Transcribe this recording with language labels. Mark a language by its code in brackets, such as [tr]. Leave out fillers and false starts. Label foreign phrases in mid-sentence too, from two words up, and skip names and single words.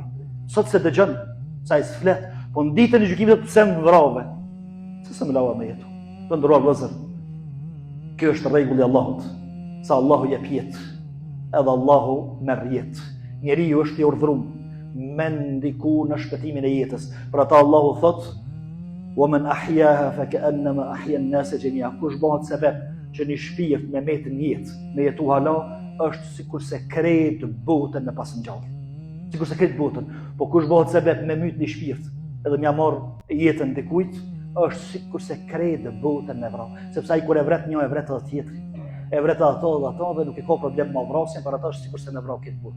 [sq] Sot se dëgjon, sa i flet, po në ditën e gjykimit pse më vrave? Se më lava me jetu. Të nderuar vëllezër, kjo është rregulli i Allahut, sa Allahu jep jetë, edhe Allahu merr jetë. Njeriu është i urdhëruar me ndiku në shpëtimin e jetës. Për ata Allahu thot: [ar] "ومن أحياها فكأنما أحيا الناس جميعا." [sq] Kush bëhet sebeb që një shpirt me metën jetë, me jetu hala, është sikur se krejt botën me pas ngjallë. Sikur se krejt botën. Po kush bëhet sebeb me myt një shpirt, edhe m'ja marr jetën dikujt, është sikur se krejt botën me vrap. Sepse ai kur e vret një e vret edhe tjetri. E vret ato dhe nuk e ka problem me vrasjen, për ata është sikur se me vrap këtë botë.